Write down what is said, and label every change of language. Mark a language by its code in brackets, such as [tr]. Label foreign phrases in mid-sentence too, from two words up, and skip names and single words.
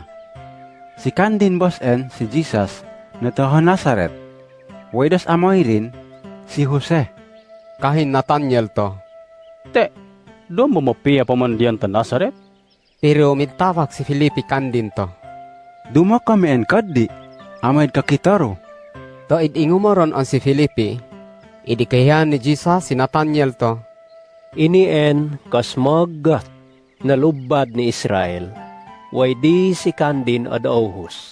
[obo] Si kandin bosen si Jesus na taho Nazaret, waydas amoy rin si Jose. Kahin Nathaniel to. Te, doon mo mapiya pa man diyan ta Nazaret? Pero midtawag si Filipe kandin to. Duma kami en kaddi, amay kakitaro. To idingumaron on si Filipe, idikahiyan ni Jesus si Nathaniel to. Inien kasmagat na lubad ni Israel, way di si kandin adauhus.